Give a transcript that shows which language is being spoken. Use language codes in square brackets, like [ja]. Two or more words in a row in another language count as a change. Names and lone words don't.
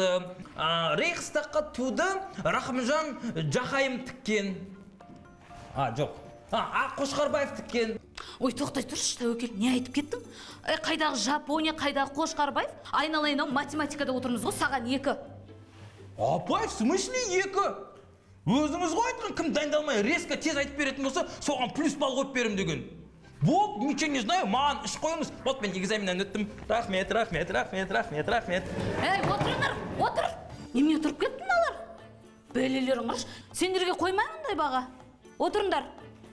[kk] Рейхстагқа туды Рахымжан Жақайым тіккен. Жоқ. Қошқарбаев тіккен. Ой, тоқтай тұршы, Тәуекел, не айтып кеттің? Қайдағы Жапония, қайдағы Қошқарбаев? Айналайын, математикада отырмыз ғой, саған 2. Апай, [ru] в смысле 2? Өзіңіз ғой айтқан, кім дайындалмай резко тез айтып беретін болса, соған плюс балл қойып берем деген. Вот, ничего не знаю, [kk] маған іш қойыңыз. Вот, мен экзаменнен өттім. Рахмет. Ей, отыр! Немене тұрып кеттің алар? Бәлелерің құрыш, сендерге қоймай мұндай баға. Отырыңдар.